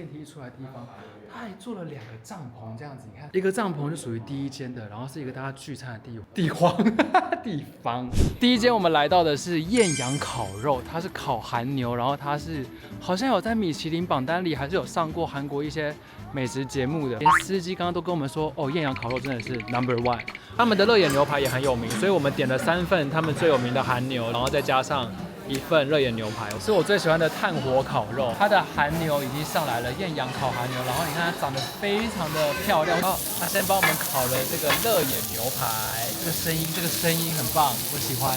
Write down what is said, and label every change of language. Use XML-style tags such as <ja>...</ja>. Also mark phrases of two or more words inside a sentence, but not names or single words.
<zh>電梯出來的地方，它還做了2個帳篷，這樣子你看，一個帳篷就屬於第一間的，然後是一個大家聚餐的地方。第一間我們來到的是豔陽烤肉，它是烤韓牛，然後它是好像有在米其林榜單裡，還是有上過韓國一些美食節目的。連司機剛剛都跟我們說，哦，豔陽烤肉真的是 No.1，他們的熱眼牛排也很有名，所以我們點了3份他們最有名的韓牛，然後再加上1份熱眼牛排，是我最喜歡的炭火烤肉。它的韓牛已經上來了，豔陽烤韓牛，然後你看它長得非常的漂亮。然後他先幫我們烤了這個熱眼牛排，這個聲音很棒，我喜歡。</zh>